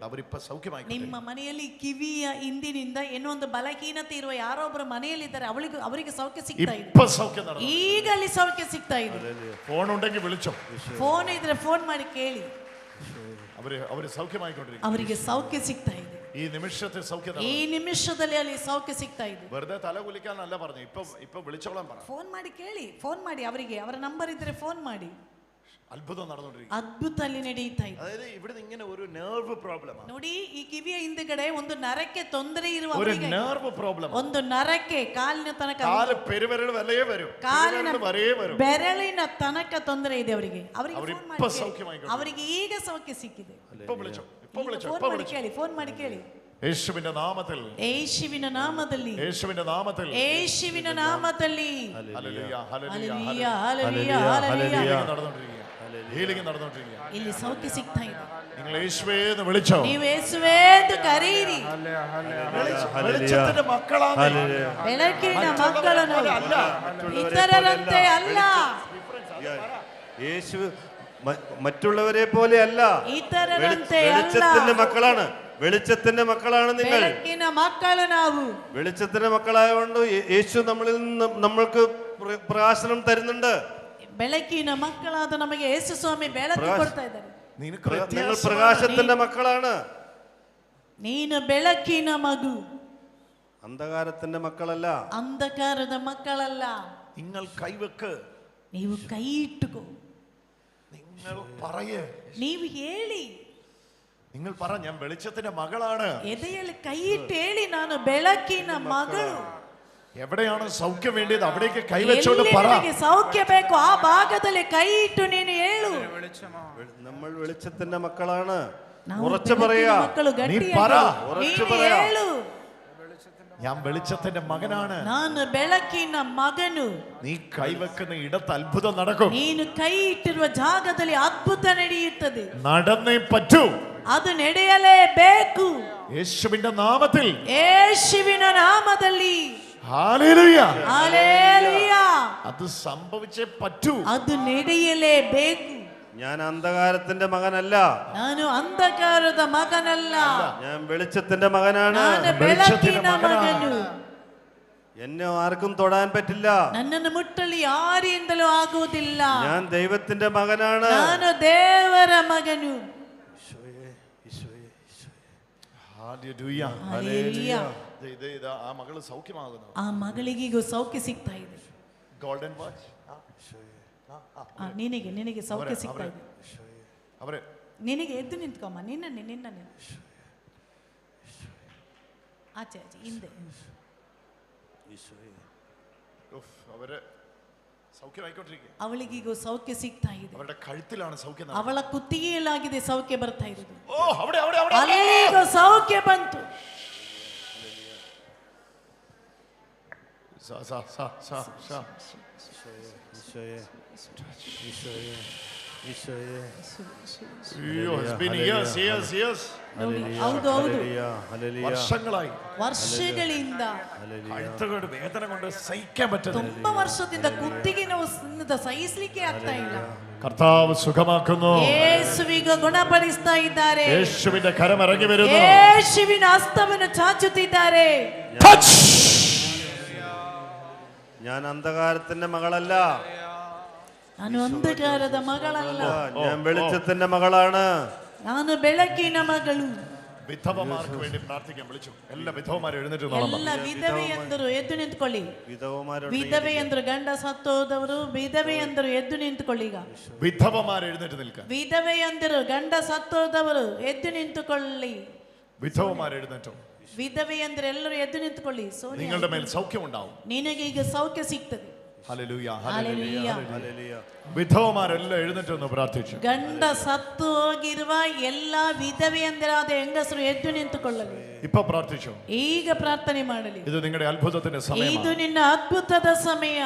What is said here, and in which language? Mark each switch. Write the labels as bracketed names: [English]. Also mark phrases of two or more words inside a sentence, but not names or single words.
[Malayalam] അവരിപ്പോ സൗഖ്യമായി. [Kannada] ನಿಮ್ಮ ಮನೆಯಲ್ಲಿ ಕಿವಿಯ ಹಿಂದಿನಿಂದ ಏನೋ ಒಂದು ಬಲಹೀನತೆ ಇರುವ ಯಾರೊಬ್ಬರ ಮನೆಯಲ್ಲಿದ್ದಾರೆ. ಅವರಿಗೆ ಸೌಖ್ಯ ಸಿಗ್ತಾ ಇದೆ. [Malayalam] ഇപ്പൊ സൗഖ്യം നടന്നു. [Kannada] ಈಗ ಅಲ್ಲಿ ಸೌಖ್ಯ ಸಿಗ್ತಾ ಇದೆ. [Malayalam] ഫോൺ ഉണ്ടെങ്കിൽ വിളിച്ചോ. [Kannada] ಫೋನ್ ಇದ್ರೆ ಫೋನ್ ಮಾಡಿ ಕೇಳಿ. [Malayalam] അവര് സൗഖ്യമായിക്കൊണ്ടിരിക്കും. [Kannada] ಅವರಿಗೆ ಸೌಖ್ಯ ಸಿಗ್ತಾ ಇದೆ. [Malayalam] ഈ നിമിഷത്തിൽ സൗഖ്യം. [Kannada] ಈ ನಿಮಿಷದಲ್ಲಿ ಅಲ್ಲಿ ಸೌಖ್ಯ ಸಿಗ್ತಾ ಇದೆ. [Malayalam] വെറുതെ തല കുലിക്കാനല്ല പറഞ്ഞു. ഇപ്പൊ വിളിച്ചോളാൻ പറ. [Kannada] ಫೋನ್ ಮಾಡಿ ಕೇಳಿ. ಫೋನ್ ಮಾಡಿ ಅವರಿಗೆ. ಅವರ ನಂಬರ್ ಇದ್ರೆ ಫೋನ್ ಮಾಡಿ. [Malayalam] അത്ഭുതം നടന്നുകൊണ്ടിരിക്കും. [Kannada] ಅದ್ಭುತ ಅಲ್ಲಿ ನಡೀತಾ ಇದೆ. [Malayalam] അതായത് ഇവിടെ ഇങ്ങനെ ഒരു [English] nerve problem. [Kannada] ನೋಡಿ, ಈ ಕಿವಿಯ ಹಿಂದಗಡೆ ಒಂದು ನರಕ್ಕೆ ತೊಂದರೆ ಇರುವ [English] ഒരു nerve problem. [Kannada] ಒಂದು ನರಕ್ಕೆ ಕಾಲಿನ ತನಕ, [Malayalam] കാല് പെരുവിരൽ വലയേ വരും. [Kannada] ಕಾಲಿನ [Malayalam] വരേ വരും. [Kannada] ಬೆರಳಿನ ತನಕ ತೊಂದರೆ ಇದೆ ಅವರಿಗೆ. ಅವರಿಗೆ ಅವರಿಗೆ ಈಗ ಸೌಖ್ಯ ಸಿಕ್ಕಿದೆ. [Malayalam] ഇപ്പൊ വിളിച്ചോ. [Kannada] ಫೋನ್ ಮಾಡಿ ಕೇಳಿ. ಫೋನ್ ಮಾಡಿ ಕೇಳಿ. [Malayalam] യേശുവിന്റെ നാമത്തിൽ, [Kannada] ಯೇಸುವಿನ ನಾಮದಲ್ಲಿ, [Malayalam] യേശുവിന്റെ നാമത്തിൽ, [Kannada] ಯೇಸುವಿನ ನಾಮದಲ್ಲಿ. [Malayalam] ഹല്ലേലൂയ, ഹല്ലേലൂയ, ഹല്ലേലൂയ, ഹല്ലേലൂയ, ഹല്ലേലൂയ. നടന്നുകൊണ്ടിരിക്കുക. ഹീലിംഗ് നടന്നുകൊണ്ടിരിക്കുക. [Kannada] ಇಲ್ಲಿ ಸೌಖ್ಯ ಸಿಗ್ತಾ ಇದೆ. [Malayalam] നിങ്ങൾ യേശുവേ എന്ന് വിളിച്ചോ. [Kannada] ನೀವು ಯೇಸುವೇ ಎಂದು ಕರೆಯಿರಿ. [Malayalam] വെളിച്ചത്തിന്റെ മക്കളാണ്. [Kannada] ಬೆಳಕಿನ ಮಕ್ಕಳು ನಾವು, ಇತರರಂತೆ ಅಲ್ಲ. [Malayalam] യേശു മറ്റുള്ളവരെ പോലെയല്ല. [Kannada] ಇತರರಂತೆ ಅಲ್ಲ. [Malayalam] വെളിച്ചത്തിന്റെ മക്കളാണ്. വെളിച്ചത്തിന്റെ മക്കളാണ് നിങ്ങൾ. [Kannada] ಬೆಳಕಿನ ಮಕ್ಕಳು ನಾವು. [Malayalam] വെളിച്ചത്തിന്റെ മക്കളായതുകൊണ്ട് യേശു നമ്മളിൽ നിന്ന് നമ്മൾക്ക് പ്രകാശനം തരുന്നുണ്ട്. [Kannada] ಬೆಳಕಿನ ಮಕ್ಕಳಾದ ನಮಗೆ ಯೇಸು ಸ್ವಾಮಿ ಬೆಳಕು ಕೊಡ್ತಾ ಇದ್ದಾರೆ. [Malayalam] നിങ്ങൾ പ്രകാശത്തിന്റെ മക്കളാണ്. [Kannada] ನೀನು ಬೆಳಕಿನ ಮಗು, [Malayalam] അന്ധകാരത്തിന്റെ മക്കളല്ല. [Kannada] ಅಂಧಕಾರದ ಮಕ್ಕಳಲ್ಲ. [Malayalam] നിങ്ങൾ കൈവെക്ക്. [Kannada] ನೀವು ಕೈ ಇಟ್ಟುಕೋ. [Malayalam] നിങ്ങൾ പറയേ. [Kannada] ನೀವು ಹೇಳಿ. [Malayalam] നിങ്ങൾ പറ, ഞാൻ വെളിച്ചത്തിന്റെ മകളാണ്. [Kannada] ಎದೆಯಲ್ಲಿ ಕೈ ಇಟ್ಟು ಹೇಳಿ, ನಾನು ಬೆಳಕಿನ ಮಗಳು. [Malayalam] എവിടെയാണ് സൗഖ്യം വേണ്ടത് അവിടേക്ക് കൈവച്ചോണ്ട് പറ. [Kannada] ನಿನಗೆ ಸೌಖ್ಯ ಬೇಕು ಆ ಭಾಗದಲ್ಲಿ ಕೈ ಇಟ್ಟು ನೀನು ಹೇಳು. [Malayalam] നമ്മൾ വെളിച്ചത്തിന്റെ മക്കളാണ്. [Kannada] ನಾವು [Malayalam] ഉറച്ചു [Kannada] ಬೆಳಕಿನ [Malayalam] പറയാ. [Kannada] ಮಕ್ಕಳು, [Malayalam] നീ [Kannada] ಗಟ್ಟಿಯಾಗಿ [Malayalam] പറ. ഉറച്ചു [Kannada] ನೀನು [Malayalam] പറയാ. [Kannada] ಹೇಳು. [Malayalam] ഞാൻ വെളിച്ചത്തിന്റെ മകനാണ്. [Kannada] ನಾನು ಬೆಳಕಿನ ಮಗನು. [Malayalam] നീ കൈവെക്കുന്ന ഇടത്ത് അത്ഭുതം നടക്കും. [Kannada] ನೀನು ಕೈ ಇಟ್ಟಿರುವ ಜಾಗದಲ್ಲಿ ಅದ್ಭುತ ನಡೆಯುತ್ತದೆ. [Malayalam] നടന്നേ പറ്റൂ. [Kannada] ಅದು ನಡೆಯಲೇಬೇಕು. [Malayalam] യേശുവിന്റെ നാമത്തിൽ, [Kannada] ಯೇಸುವಿನ ನಾಮದಲ್ಲಿ. [Malayalam] ഹല്ലേലൂയ, ഹല്ലേലൂയ. അത് സംഭവിച്ചേ പറ്റൂ. [Kannada] ಅದು ನಡೆಯಲೇಬೇಕು. [Malayalam] ഞാൻ അന്ധകാരത്തിന്റെ മകനല്ല. [Kannada] ನಾನು ಅಂಧಕಾರದ ಮಗನಲ್ಲ. [Malayalam] ഞാൻ വെളിച്ചത്തിന്റെ മകനാണ്. [Kannada] ನಾನು ಬೆಳಕಿನ ಮಗನು. [Malayalam] എന്നെ ആർക്കും തൊടാൻ പറ്റില്ല. [Kannada] ನನ್ನನ್ನು ಮುಟ್ಟಲು ಯಾರಿಂದಲೂ ಆಗುವುದಿಲ್ಲ. [Malayalam] ഞാൻ ദൈവത്തിന്റെ മകനാണ്. [Kannada] ನಾನು ದೇವರ ಮಗನು. [Malayalam] ഹല്ലേലൂയ, ഹല്ലേലൂയ. ഇത് ആ മകള് സൗഖ്യമാകുന്നു. [Kannada] ಆ ಮಗಳಿಗೂ ಸೌಖ್ಯ ಸಿಗ್ತಾ ಇದೆ. [English] golden watch. [Kannada] ನಿನಗೆ ಸೌಖ್ಯ ಸಿಗ್ತಾ ಇದೆ. [Malayalam] അവര് [Kannada] ನಿನಗೆ ಎದ್ದು ನಿಂತ್ಕೊಮ್ಮ. ನಿನ್ನ ಆಚೆ ಹಿಂದೆ. [Malayalam] അവര് സൗഖ്യമായിക്കൊണ്ടിരിക്കുക. [Kannada] ಅವಳಿಗೀಗ ಸೌಖ್ಯ ಸಿಗ್ತಾ ಇದೆ. [Malayalam] അവരുടെ കഴുത്തിലാണ് സൗഖ്യം. [Kannada] ಅವಳ ಕುತ್ತಿಗೆಯಲ್ಲಾಗಿದೆ ಸೌಖ್ಯ ಬರ್ತಾ ಇರೋದು. [Malayalam] ഓ അവിടെ അവിടെ അവിടെ [Kannada] ಅಲ್ಲೀಗ ಸೌಖ್ಯ ಬಂತು. സാ സാ സാ സാ സാ [Malayalam] ഈശോയെ ഈശോയെ ഈശോയെ [English] അയ്യോ it's been years years years [Kannada] ನೋಡಿ, ಹೌದು ಹೌದು, [Malayalam] വർഷങ്ങളായി [Kannada] ವರ್ಷಗಳಿಂದ [Malayalam] കഴുത്തുകൊണ്ട് വേദന കൊണ്ട് സഹിക്കാൻ പറ്റുന്നില്ല. [Kannada] ತುಂಬಾ ವರ್ಷದಿಂದ ಕುತ್ತಿಗೆ ನೋವು ಸಹಿಸಲಿಕ್ಕೆ ಆಗ್ತಾ ಇಲ್ಲ. [Malayalam] കർത്താവ് സുഖമാക്കുന്നു. [Kannada] ಯೇಸುವಿಗೆ ಗುಣಪಡಿಸ್ತಾ ಇದ್ದಾರೆ. [Malayalam] യേശുവിന്റെ കരം ഇറങ്ങി വരുന്നു. [Kannada] ಯೇಸುವಿನ ಹಸ್ತವನ್ನು ಚಾಚುತ್ತಿದ್ದಾರೆ. [Malayalam] ഞാൻ അന്ധകാരത്തിന്റെ മകളല്ല, [Kannada] ನಾನು ಅಂಧಕಾರದ ಮಗಳಲ್ಲ, [Malayalam] ഞാൻ വെളിച്ചത്തിന്റെ മകളാണ്. [Kannada] ನಾನು ಬೆಳಕಿನ ಮಗಳು. [Malayalam] വിധവമാർക്ക് വേണ്ടി പ്രാർത്ഥിക്കാൻ വിളിച്ചു. എല്ലാ വിധവമാരും എഴുന്നേറ്റ് [Kannada] ಎಲ್ಲ ವಿಧವೆಯಂದರು ಎದ್ದು ನಿಂತ್ಕೊಳ್ಳಿ. [Malayalam] വിധവമാരുടെ [Kannada] ವಿಧವೆಯಂದರು ಗಂಡ ಸತ್ತೋದವರು ವಿಧವೆಯಂದರು ಎದ್ದು ನಿಂತ್ಕೊಳ್ಳಿ. ಈಗ [Malayalam] വിധവമാർ എഴുന്നേറ്റ് നിൽക്കാൻ. [Kannada] ವಿಧವೆಯಂದರು ಗಂಡ ಸತ್ತೋದವರು ಎದ್ದು ನಿಂತುಕೊಳ್ಳಿ. [Malayalam] വിധവമാർ എഴുന്നേറ്റു. [Kannada] ವಿಧವೆಯಂದರು ಎಲ್ಲರೂ ಎದ್ದು ನಿಂತುಕೊಳ್ಳಿ. ಸೋನಿಯಾ, [Malayalam] നിങ്ങളുടെ മേൽ സൗഖ്യം ഉണ്ടാവും. [Kannada] ನಿನಗೆ ಈಗ ಸೌಖ್ಯ ಸಿಗ್ತದೆ. [Malayalam] ഹല്ലേലൂയ ഹല്ലേലൂയ. ഹല്ലേലൂയ. വിധവമാരെല്ലാം എഴുന്നേറ്റ് ഒന്ന് പ്രാർത്ഥിച്ചു. [Kannada] ಗಂಡ ಸತ್ತು ಹೋಗಿರುವ ಎಲ್ಲ ವಿಧವೆಯಂದರಾದ ಹೆಂಗಸರು ಎದ್ದು ನಿಂತುಕೊಳ್ಳಲಿ. [Malayalam] ഇപ്പൊ പ്രാർത്ഥിച്ചു. [Kannada] ಈಗ ಪ್ರಾರ್ಥನೆ ಮಾಡಲಿ. [Malayalam] ഇത് നിങ്ങളുടെ അത്ഭുതത്തിന്റെ [Kannada] ಇದು [Malayalam] സമയമാണ്. [Kannada] ನಿನ್ನ ಅದ್ಭುತದ ಸಮಯ.